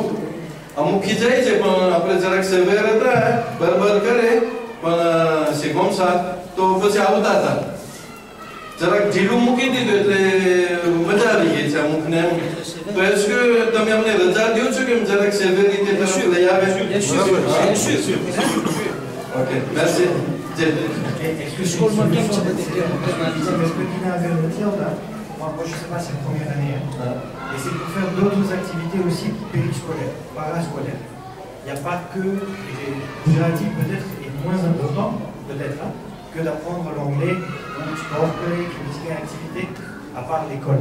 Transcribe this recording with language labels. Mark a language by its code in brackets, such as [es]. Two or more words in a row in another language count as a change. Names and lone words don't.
[gu] અમુક ખીજાય છે પણ આપણે જરાક સેવેર હતા બરાબર કરે પણ શીખોમસા તો પછી આવતા હતા. જરાક ઢીલું મૂકી દીધું એટલે મજા આવી ગઈ છે અમુકને. તો એસ્કે તમે અમને રજા દો છો કે જરાક સેવે રીતે તરફ લઈ આવે? ઓકે merci. [fr] Excuse-moi, moi je ne sais pas, c'est la première année. Et c'est pour faire d'autres activités aussi périscolaires, parascolaires. Il n'y a pas que les Gujarati peut-être est moins important, peut-être, hein, que d'apprendre l'anglais ou le sport, musique et activité, à part l'école.